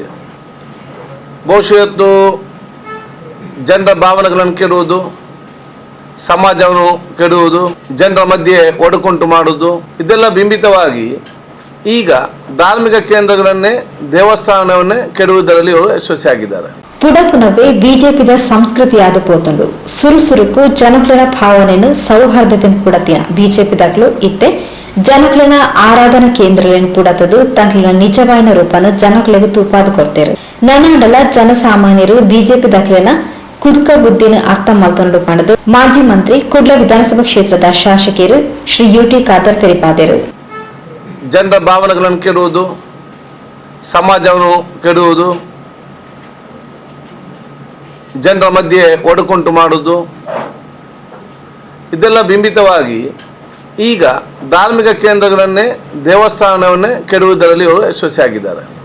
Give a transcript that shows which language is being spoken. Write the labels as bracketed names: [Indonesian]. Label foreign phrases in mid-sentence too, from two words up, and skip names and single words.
[Kannada] ಬಹುಶಃ ಜನರ ಭಾವನೆಗಳನ್ನು ಕೆಡುವುದು, ಸಮಾಜವನ್ನು ಕೆಡುವುದು, ಜನರ ಮಧ್ಯೆ ಒಡಕುಂಟು ಮಾಡುವುದು, ಇದೆಲ್ಲ ಬಿಂಬಿತವಾಗಿ ಈಗ ಧಾರ್ಮಿಕ ಕೇಂದ್ರಗಳನ್ನೇ ದೇವಸ್ಥಾನವನ್ನೇ ಕೆಡುವುದರಲ್ಲಿ ಅವರು ಯಶಸ್ವಿಯಾಗಿದ್ದಾರೆ. [Tulu] ಪುಡಪುನವೇ ಬಿಜೆಪಿದ ಸಂಸ್ಕೃತಿಯಾದ ಪೋತುಂಡು ಸುರುಸುರುಕು ಜನಕ್ಲನ [Kannada] ಭಾವನೆಯನ್ನು ಸೌಹಾರ್ದತೆಯನ್ನು [Tulu] ಪುಡತಿನ ಬಿಜೆಪಿದಾಗಲು ಇತ್ತೆ ಜನಕ್ಲನ [Kannada] ಆರಾಧನಾ ಕೇಂದ್ರಗಳನ್ನು [Tulu] ಪುಡತದು ತಂಕ್ಲಿನ ನಿಜವಾಯಿನ ರೂಪನ ಜನಕ್ಲೆಗೆ ತೂಪಾದು ಕೊಡ್ತಾರೆ. ನನಾಡಲ ಜನಸಾಮಾನ್ಯರು ಬಿಜೆಪಿ ದಾಖಲೆನ ಕುದುಕ ಬುದ್ಧಿನ ಅರ್ಥ ಮಲ್ತೊಂಡು ಪಂಡದು ಮಾಜಿ ಮಂತ್ರಿ ಕುಡ್ಲ ವಿಧಾನಸಭಾ ಕ್ಷೇತ್ರದ ಶಾಸಕರು ಶ್ರೀ ಯುಟಿ ಖಾದರ್ ತಿಳಿಪಾದರು. [Kannada] ಜನರ ಭಾವನೆಗಳನ್ನು ಕೆಡುವುದು, ಸಮಾಜವನ್ನು ಕೆಡುವುದು, ಜನರ ಮಧ್ಯೆ ಒಡಕುಂಟು ಮಾಡುವುದು, ಇದೆಲ್ಲ ಬಿಂಬಿತವಾಗಿ ಈಗ ಧಾರ್ಮಿಕ ಕೇಂದ್ರಗಳನ್ನೇ ದೇವಸ್ಥಾನವನ್ನೇ ಕೆಡುವುದರಲ್ಲಿ ಅವರು ಯಶಸ್ವಿಯಾಗಿದ್ದಾರೆ.